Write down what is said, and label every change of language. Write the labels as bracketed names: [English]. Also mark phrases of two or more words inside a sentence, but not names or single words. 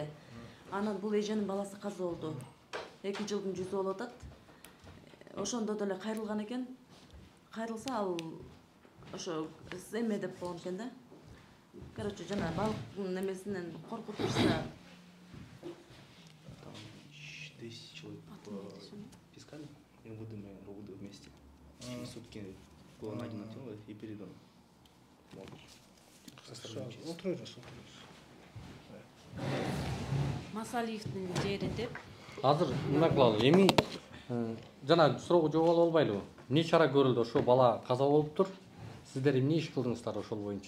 [Kyrgyz] Анан бул эженин баласы каза болду. 2 жылдын жүзү болуп атат. Ошондо деле кайрылган экен. Кайрылса ал ошо эме деп болгон экен да. Короче, жана балыктын немесинен коркуп турса. [Russian] 10 человек искали, и МВД вместе. Через сутки было найдено тело и передано. [Kyrgyz] Масалиевдин жеринде Азыр мына кылалы. Эми жана суроого жооп ала албайлыбы? Эмне чара көрүлдү? Ошо бала каза болуптур. Сиздер эмне иш кылдыңыздар ошол боюнча?